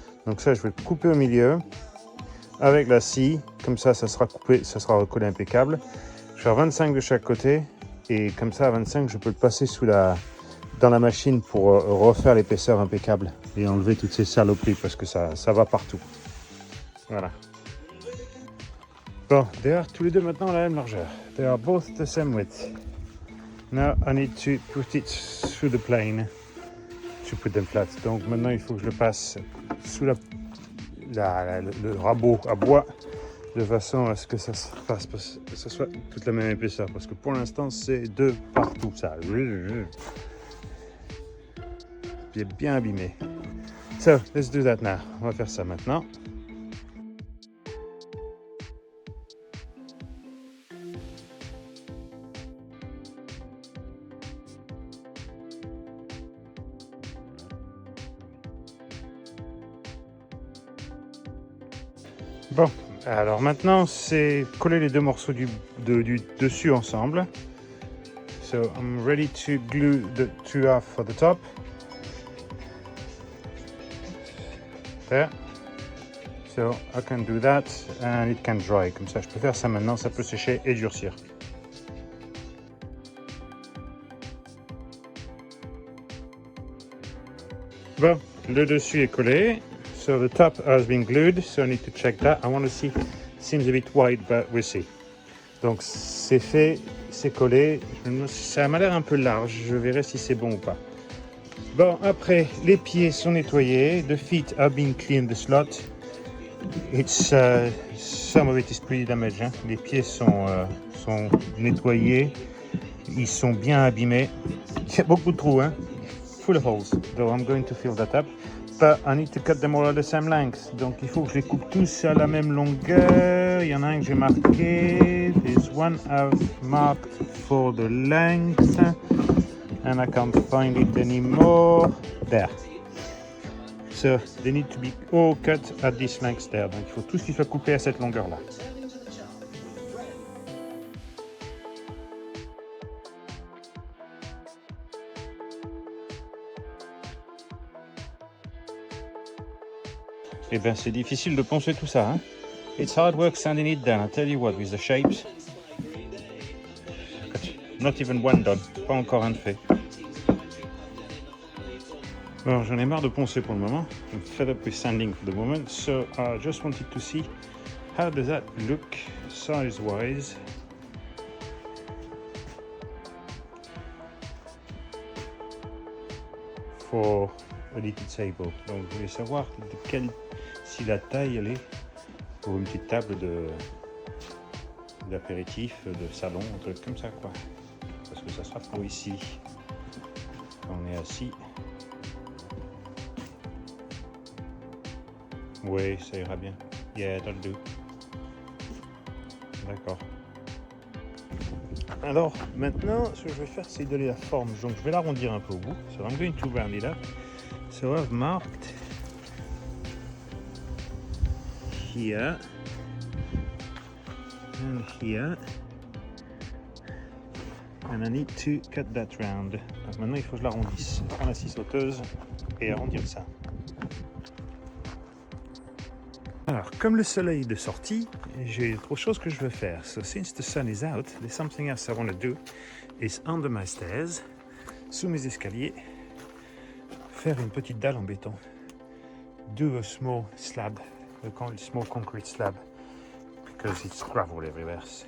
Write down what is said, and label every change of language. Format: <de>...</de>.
<fr>Donc ça, je vais le couper au milieu avec la scie. Comme ça sera coupé, ça sera recollé impeccable. Je vais faire 25 de chaque côté et comme ça, à 25, je peux le passer dans la machine pour refaire l'épaisseur impeccable et enlever toutes ces saloperies parce que ça va partout. Voilà. Bon,</fr> <en>they are</en> <fr>tous les deux maintenant à la même largeur.</fr> <en>They are both the same width. Now I need to put it through the plane to put them flat.</en> <fr>Donc maintenant il faut que je le passe sous le rabot à bois de façon à ce que ça se fasse, que ce soit toute la même épaisseur. Parce que pour l'instant c'est de partout ça. C'est bien abîmé.</fr> <en>So let's do that now.</en> <fr>On va faire ça maintenant. Bon, alors maintenant c'est coller les deux morceaux du dessus ensemble.</fr> <en>So I'm ready to glue the two off for the top. There. So I can do that and it can dry.</en> <fr>Comme ça je peux faire ça maintenant, ça peut sécher et durcir. Bon, le dessus est collé.</fr> <en>So the top has been glued, so I need to check that. I want to see, it seems a bit wide, but we'll see.</en> <fr>Donc c'est fait, c'est collé. Ça m'a l'air un peu large, je verrai si c'est bon ou pas. Bon, après, les pieds sont nettoyés.</fr> <en>The feet have been cleaned, the slot. It's, some of it is pretty damaged.</en> <fr>Hein. Les pieds sont nettoyés. Ils sont bien abîmés. Il y a beaucoup de trous, hein.</fr> <en>Full of holes. So I'm going to fill that up. But I need to cut them all at the same length.</en> <fr>Donc il faut que je les coupe tous à la même longueur. Il y en a un que j'ai marqué.</fr> <en>There's one I've marked for the length. And I can't find it anymore. There. So they need to be all cut at this length there.</en> <fr>Donc il faut tous qu'ils soient coupés à cette longueur-là. Eh ben c'est difficile de poncer tout ça, hein.</fr> <en>It's hard work sanding it down, I tell you what, with the shapes. Not even one done,</en> <fr>pas encore un de fait. Alors j'en ai marre de poncer pour le moment.</fr> <en>I'm fed up with sanding for the moment, so I just wanted to see how does that look size-wise. For a little table.</en> <fr>Donc je voulais savoir si la taille elle est pour une petite table d'apéritif, de salon, un truc comme ça quoi. Parce que ça sera pour ici. On est assis. Oui, ça ira bien.</fr> <en>Yeah, that'll do.</en> <fr>D'accord. Alors, maintenant, ce que je vais faire, c'est donner la forme. Donc, je vais l'arrondir un peu au bout.</fr> <en>So, I'm going to round it up. So, I've marked here and here. And I need to cut that round.</en> <fr>Donc, maintenant, il faut que je l'arrondisse. Prendre la scie sauteuse et arrondir ça. Alors, comme le soleil est de sortie, j'ai autre chose que je veux faire.</fr> <en>So, since the sun is out, there's something else I want to do. Is under my stairs,</en> <fr>sous mes escaliers, faire une petite dalle en béton.</fr> <en>Do a small slab, a small concrete slab, because it's gravel everywhere.</en>